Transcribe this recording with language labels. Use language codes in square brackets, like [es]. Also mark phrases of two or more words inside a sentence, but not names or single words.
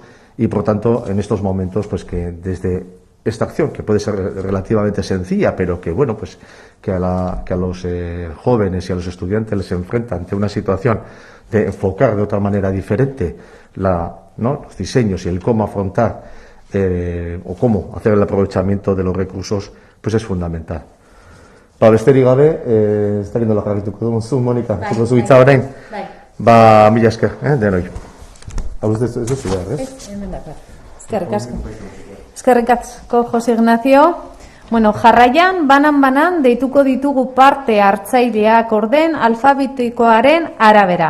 [es] Y por tanto, en estos momentos, pues que desde esta acción, que puede ser relativamente sencilla, pero que que a los jóvenes y a los estudiantes les enfrenta ante una situación de enfocar de otra manera diferente los diseños y el cómo afrontar o cómo hacer el aprovechamiento de los recursos, pues es fundamental. [eu] Besterik gabe, ez dakit nola jarrituko dugun zu, Monika, zuko zu hitza orain? Mila esker, denoi. Hau ez duzu behar, ez? Hemen dakar. Eskerrik asko. Eskerrik asko, Jose Ignacio. Jarraian, banan deituko ditugu parte hartzaileak orden alfabetikoaren arabera.